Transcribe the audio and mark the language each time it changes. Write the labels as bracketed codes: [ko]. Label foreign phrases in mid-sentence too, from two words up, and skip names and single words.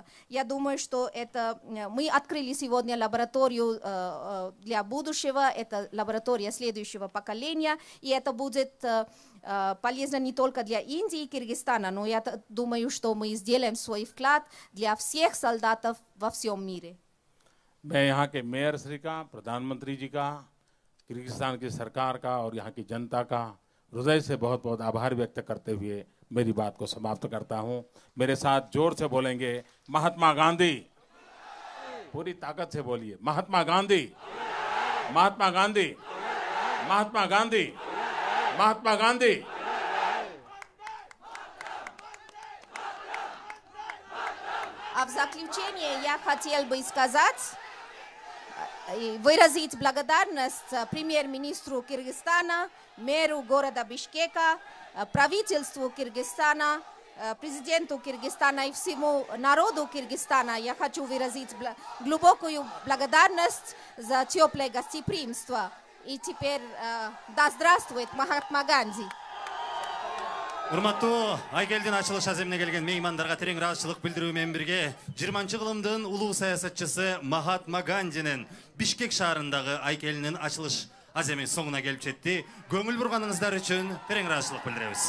[ru] Я думаю, что мы открыли сегодня лабораторию для будущего, это лаборатория следующего поколения, и это будет полезно не только для Индии и Кыргызстана, но я думаю, что мы сделаем свой вклад для всех солдатов во всем мире. [hi] मैं यहाँ के मेयर श्री का, प्रधानमंत्री जी का, किर्गिस्तान की सरकार का और यहाँ की जनता का हृदय से बहुत बहुत आभार व्यक्त करते हुए मेरी बात को समाप्त करता हूँ। मेरे साथ जोर से बोलेंगे महात्मा गांधी, पूरी ताकत से बोलिए महात्मा गांधी, महात्मा गांधी, महात्मा गांधी, महात्मा गांधी। [ru] А в заключение я хотел бы сказать и выразить благодарность премьер-министру Кыргызстана, мэру города Бишкека, правительству Кыргызстана, президенту Кыргызстана и всему народу Кыргызстана. Я хочу выразить глубокую благодарность за теплое гостеприимство. И теперь да здравствует Махатма Ганди. [ky] Урматтуу Айкелдин ачылыш аземине келген меймандарга терең ыраазычылык билдирүү менен бирге 20-кылымдын улуу саясатчысы Махатма Гандинин Бишкек шаарындагы Айкелинин ачылыш аземи соңуна келип жетти. Көңүл бурганыңыздар үчүн терең ыраазычылык билдиребиз.